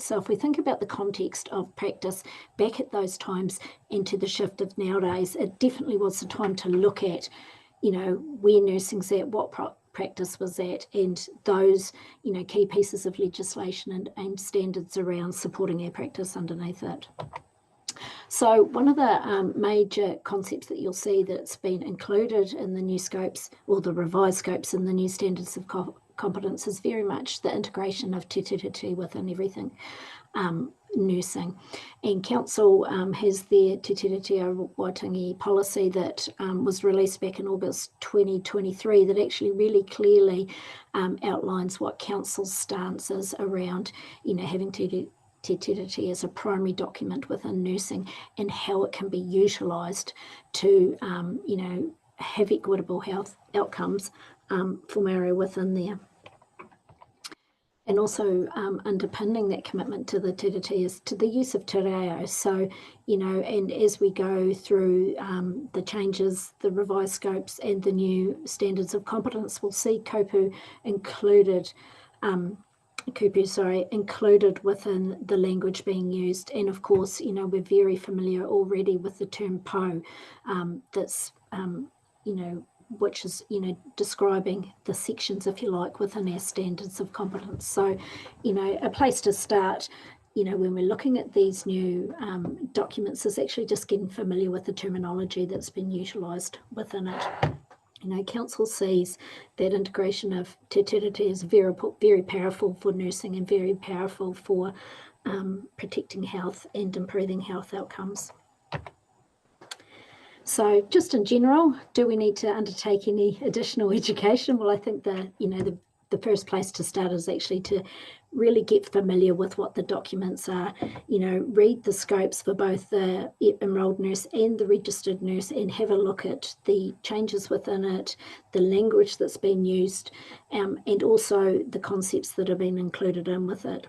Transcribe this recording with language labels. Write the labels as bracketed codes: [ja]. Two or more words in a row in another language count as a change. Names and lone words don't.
[en] So if we think about the context of practice back at those times into the shift of nowadays, it definitely was the time to look at, where nursing's at, what practice was at, and those, key pieces of legislation and standards around supporting our practice underneath it. So one of the major concepts that you'll see that's been included in the new scopes, or the revised scopes and the new standards of competence, is very much the integration of te tiriti within everything nursing. And Council has their te tiriti o Waitangi policy that was released back in August 2023 that actually really clearly outlines what Council's stance is around, having te tiriti as a primary document within nursing and how it can be utilised to, have equitable health outcomes for Maori within there. And also underpinning that commitment to the te tiriti is to the use of te reo. So, and as we go through the changes, the revised scopes and the new standards of competence, we'll see kupu included within the language being used. And of course, we're very familiar already with the term po, that's, which is, describing the sections, if you like, within our standards of competence. So, a place to start, when we're looking at these new documents, is actually just getting familiar with the terminology that's been utilised within it. Council sees that integration of te tiriti is very, very powerful for nursing and very powerful for protecting health and improving health outcomes. So just in general, do we need to undertake any additional education? Well, I think the first place to start is actually to really get familiar with what the documents are, read the scopes for both the enrolled nurse and the registered nurse and have a look at the changes within it, the language that's been used, and also the concepts that have been included in with it.